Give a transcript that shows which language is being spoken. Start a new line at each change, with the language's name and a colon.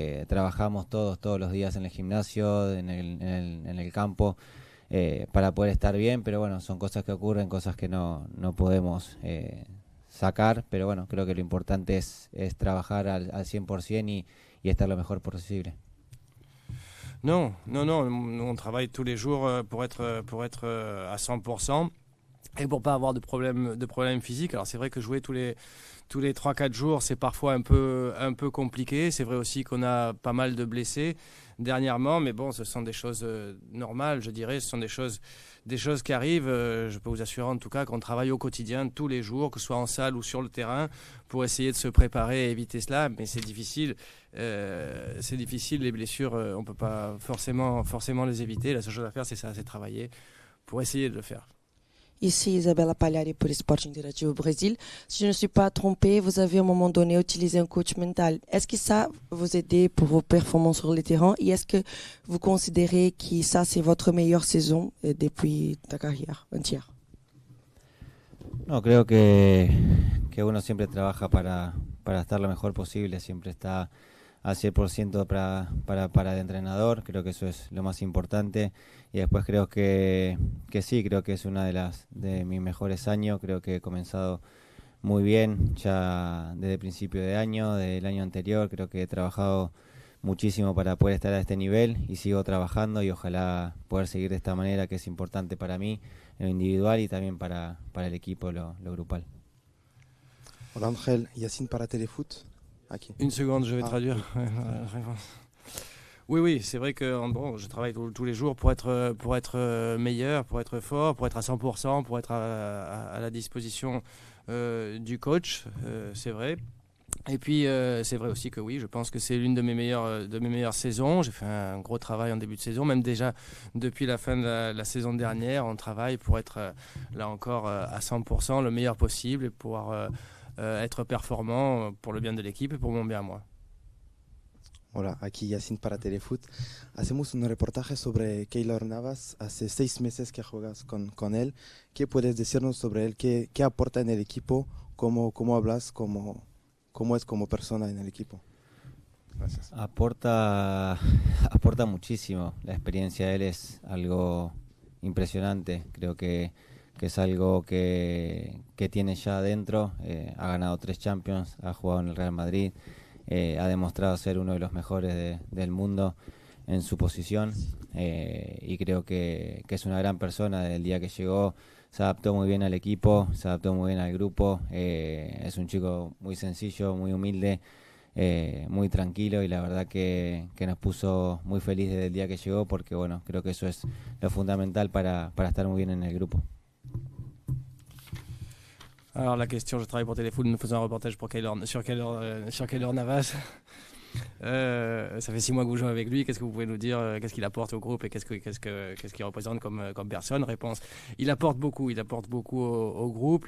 Spanish: Trabajamos todos los días en el gimnasio, en el campo, para poder estar bien, pero bueno, son cosas que ocurren, cosas que no podemos sacar, pero bueno, creo que lo importante es trabajar al 100% y estar lo mejor posible.
French: Non, on travaille tous les jours pour être à 100%. Et pour pas avoir de problème physique. Alors c'est vrai que jouer tous les 3-4 jours, c'est parfois un peu compliqué. C'est vrai aussi qu'on a pas mal de blessés dernièrement, mais bon, ce sont des choses normales, je dirais. Ce sont des choses qui arrivent. Je peux vous assurer en tout cas qu'on travaille au quotidien, tous les jours, que ce soit en salle ou sur le terrain, pour essayer de se préparer et éviter cela. Mais c'est difficile. Les blessures, on peut pas forcément les éviter. La seule chose à faire, c'est ça, c'est travailler pour essayer de le faire. Ici Isabella Pagliari pour Sport Interactive au Brésil. Si je ne suis pas trompée, vous avez à un moment donné utilisé un coach mental. Est-ce que ça vous aide pour vos performances sur le terrain et est-ce que vous considérez que ça c'est votre meilleure saison depuis ta carrière entière?
Spanish: No, creo que uno siempre trabaja para estar lo mejor posible, siempre está al 100% para el entrenador. Creo que eso es lo más importante. Y después creo que sí, creo que es una de mis mejores años. Creo que he comenzado muy bien ya desde el principio de año, del año anterior. Creo que he trabajado muchísimo para poder estar a este nivel y sigo trabajando y ojalá poder seguir de esta manera, que es importante para mí, en lo individual y también para el equipo, lo grupal. Hola Ángel, Yacine para Téléfoot. Aquí.
French: Une seconde, je vais traduire. Oui, c'est vrai que bon, je travaille tous les jours pour être meilleur, pour être fort, pour être à 100%, pour être à la disposition du coach, c'est vrai. Et puis c'est vrai aussi que oui, je pense que c'est l'une de mes meilleures saisons. J'ai fait un gros travail en début de saison, même déjà depuis la fin de la saison dernière, on travaille pour être là encore à 100%, le meilleur possible et pouvoir être performant pour le bien de l'équipe et pour mon bien à moi.
Spanish: Hola, aquí Yacine para Telefoot. Hacemos un reportaje sobre Keylor Navas. Hace 6 meses que juegas con él. ¿Qué puedes decirnos sobre él? ¿Qué aporta en el equipo? ¿Cómo hablas? ¿Cómo es como persona en el equipo? Gracias. Aporta muchísimo. La experiencia de él es algo impresionante. Creo que es algo que tiene ya adentro. Ha ganado 3 Champions, ha jugado en el Real Madrid, ha demostrado ser uno de los mejores del mundo en su posición, y creo que es una gran persona. Desde el día que llegó se adaptó muy bien al equipo, se adaptó muy bien al grupo. Es un chico muy sencillo, muy humilde, muy tranquilo, y la verdad que nos puso muy feliz desde el día que llegó, porque bueno, creo que eso es lo fundamental para estar muy bien en el grupo.
French: Alors la question, je travaille pour Téléfoot, nous faisons un reportage pour sur Keylor Navas. Ça fait 6 mois que vous jouez avec lui. Qu'est-ce que vous pouvez nous dire? Qu'est-ce qu'il apporte au groupe et qu'est-ce qu'il représente comme personne? Réponse: il apporte beaucoup au groupe.